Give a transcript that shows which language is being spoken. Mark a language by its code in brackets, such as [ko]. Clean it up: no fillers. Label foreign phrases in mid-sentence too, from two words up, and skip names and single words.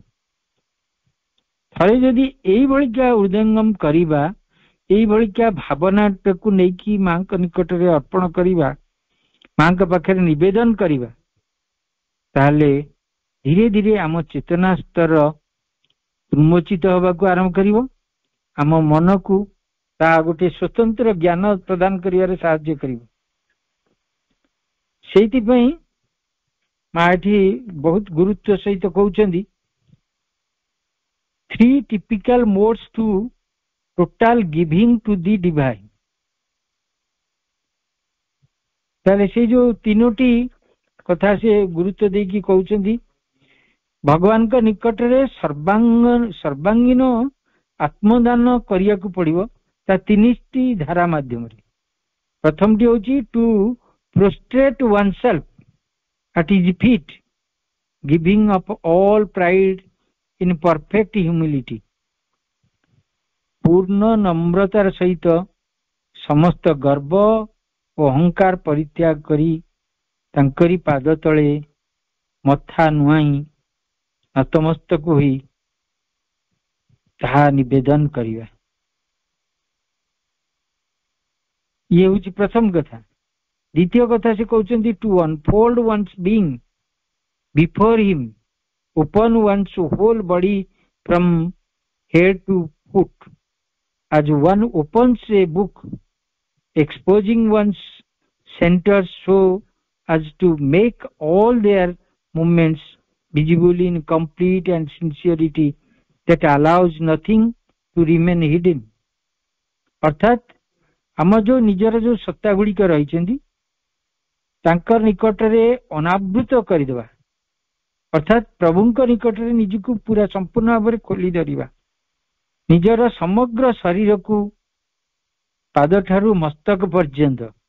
[or] ଥରେ ଯଦି ଏଇଭଳିକା ହୃଦୟଙ୍ଗମ କରିବା, ଏଇଭଳିକା ଭାବନାଟାକୁ ନେଇକି ମାଙ୍କ ନିକଟରେ ଅର୍ପଣ କରିବା, ମାଙ୍କ ପାଖରେ ନିବେଦନ କରିବା, ତାହେଲେ ଧୀରେ ଧୀରେ ଆମ ଚେତନା ସ୍ତର ଉନ୍ମୋଚିତ ହେବାକୁ ଆରମ୍ଭ କରିବ, ଆମ ମନକୁ ତାହା ଗୋଟେ ସ୍ୱତନ୍ତ୍ର ଜ୍ଞାନ ପ୍ରଦାନ କରିବାରେ ସାହାଯ୍ୟ କରିବ। ସେଇଥିପାଇଁ ମା ଏଠି ବହୁତ ଗୁରୁତ୍ୱ ସହିତ କହୁଛନ୍ତି [en] 3 typical modes to total giving to the divine। [or] ତାହେଲେ ସେଇ ଯୋଉ 3ଟି କଥା ସେ ଗୁରୁତ୍ୱ ଦେଇକି କହୁଛନ୍ତି, ଭଗବାନଙ୍କ ନିକଟରେ ସର୍ବାଙ୍ଗୀନ ଆତ୍ମଦାନ କରିବାକୁ ପଡିବ ତା 3ଟି ଧାରା ମାଧ୍ୟମରେ। ପ୍ରଥମଟି ହଉଛି [en] ଟୁ prostrate oneself at his feet, giving up all pride in perfect humility। [or] ପୂର୍ଣ୍ଣ ନମ୍ରତାର ସହିତ ସମସ୍ତ ଗର୍ବ ଓ ଅହଙ୍କାର ପରିତ୍ୟାଗ କରି ତାଙ୍କରି ପାଦ ତଳେ ମଥା ନୁଆଇଁ ନତମସ୍ତକ ହୋଇ ତାହା ନିବେଦନ କରିବା। ଇଏ ହଉଛି ପ୍ରଥମ କଥା। ଦ୍ୱିତୀୟ କଥା ସେ କହୁଛନ୍ତି [en] to unfold one's being before him, open one's whole body from head to foot, as one opens a book, exposing one's centers so as to make all their movements visible in complete and sincerity that allows nothing to remain hidden। [or] ଅର୍ଥାତ୍ ଆମ ଯୋଉ ନିଜର ଯୋଉ ସତ୍ତା ଗୁଡିକ ରହିଛନ୍ତି ତାଙ୍କର ନିକଟରେ ଅନାବୃତ କରିଦେବା, ଅର୍ଥାତ୍ ପ୍ରଭୁଙ୍କ ନିକଟରେ ନିଜକୁ ପୁରା ସମ୍ପୂର୍ଣ୍ଣ ଭାବରେ ଖୋଲି ଧରିବା, ନିଜର ସମଗ୍ର ଶରୀରକୁ ପାଦଠାରୁ ମସ୍ତକ ପର୍ଯ୍ୟନ୍ତ